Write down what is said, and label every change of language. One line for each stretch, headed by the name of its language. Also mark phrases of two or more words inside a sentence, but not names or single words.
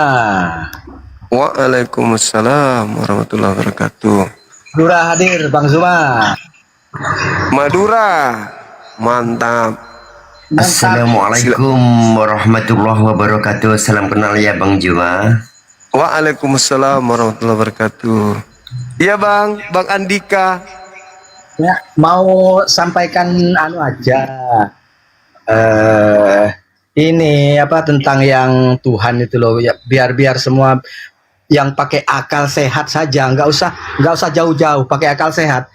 Arabic: Waalaikumsalam warahmatullahi wabarakatuh.
Indonesian: Madura hadir Bang Zuma. Madura. Mantap.
Arabic: Assalamualaikum warahmatullahi wabarakatuh.
Indonesian: Salam kenal ya Bang Zuma.
Arabic: Waalaikumsalam warahmatullahi wabarakatuh.
Indonesian: Iya Bang Andika. Ya, mau sampaikan aja. Ini tentang yang Tuhan itu loh ya, biar semua yang pakai akal sehat saja, nggak usah jauh-jauh, pakai akal sehat.